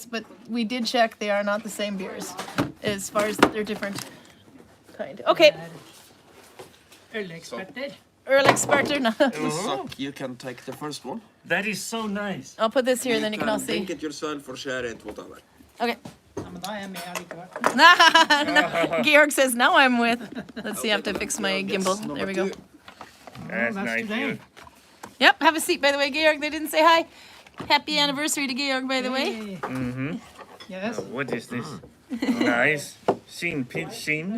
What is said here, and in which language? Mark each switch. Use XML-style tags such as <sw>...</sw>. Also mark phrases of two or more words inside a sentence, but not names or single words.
<en>But we did check; they are not the same beers, as far as they're different kind. Okay,</en> <no>Øleksperter.</no> <en>Earl Experter. No. Suck, you can take the first one. That is so nice. I'll put this here, and then you can all see. drink it yourself or share it, whatever. Okay.</en> <no>Ja, men da er jeg med allikevel.</no> <en>Georg says now I'm with. Let's see. I have to fix my gimbal. There we go. That's that's nice. today. Georg. Yep. Have a seat, by the way, Georg. They didn't say hi. Happy anniversary to Georg, by the way. Hey. Yes. What is this? Nice. Sheen, pitch, sheen.</en>